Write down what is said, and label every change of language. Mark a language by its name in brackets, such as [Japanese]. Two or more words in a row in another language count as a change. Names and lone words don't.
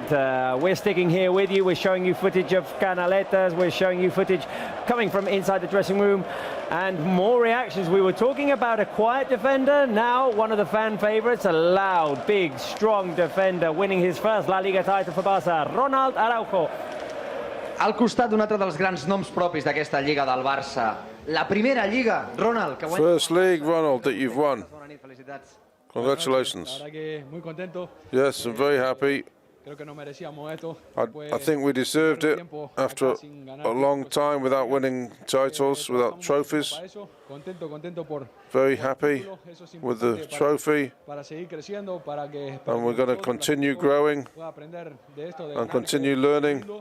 [English] We're sticking here with you. We're showing you footage of Canaletas. We're showing you footage coming from inside the dressing room. And more reactions. We were talking about a quiet defender. Now one of the fan favourites, a loud, big, strong defender, winning his first La Liga title for Barça, Ronald Araujo. [Catalan] Al costat d'un altre dels grans noms propis d'aquesta Lliga del Barça. La primera Lliga, Ronald. Que [English] First league, Ronald, that you've won. Congratulations. Yes, I'm very happy. I think we deserved it after a long time without winning titles, without trophies. Very happy with the trophy, and we're going to continue growing and continue learning.